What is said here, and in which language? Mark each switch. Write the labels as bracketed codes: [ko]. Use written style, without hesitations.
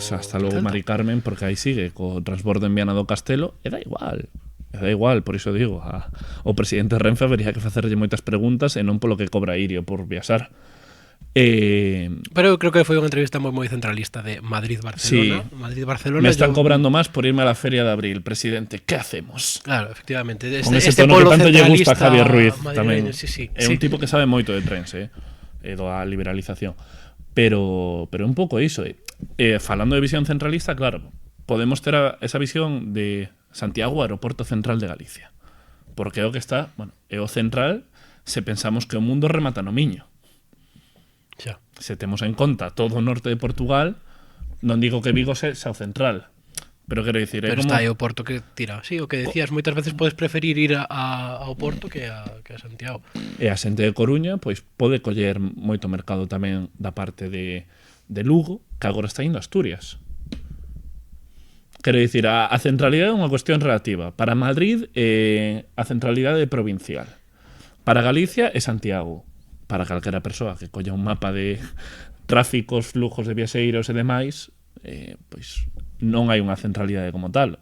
[es] O sea, hasta [gl] logo Mari Carmen, porque aí sigue co transbordo en Viana do Castelo, e da igual, por iso digo, o presidente Renfe habería que facerlle moitas preguntas e non polo que cobra Irio por viaxar. Pero eu creo que foi unha entrevista moi centralista de Madrid-Barcelona. [es] Sí. [gl] Madrid-Barcelona. [es] Me están cobrando máis por irme a la feria de abril, presidente. ¿Qué hacemos? Claro, efectivamente. [gl] Con ese tono que tanto lle gusta a Javier Ruiz tamén. [es] Sí. [gl] É un tipo que sabe moito de trens, da liberalización. Pero un pouco iso. Falando de visión centralista, claro, podemos ter esa visión de Santiago, aeroporto central de Galicia. Porque é o que está, é o central se pensamos que o mundo remata no Miño. Xa. Se temos en conta todo o norte de Portugal, non digo que Vigo sea o central, pero quero dicir... Pero está aí o Porto que tira. Sí, o que decías, moitas veces podes preferir ir ao Porto que a Santiago. E a xente de Coruña pois pode coller moito mercado tamén da parte de Lugo, que agora está indo a Asturias. Quero dicir, a centralidade é unha cuestión relativa. Para Madrid a centralidade é provincial. Para Galicia é Santiago. Para calquera persoa que colla un mapa de tráficos, flujos de viaxeiros e demais, pois non hai unha centralidade como tal.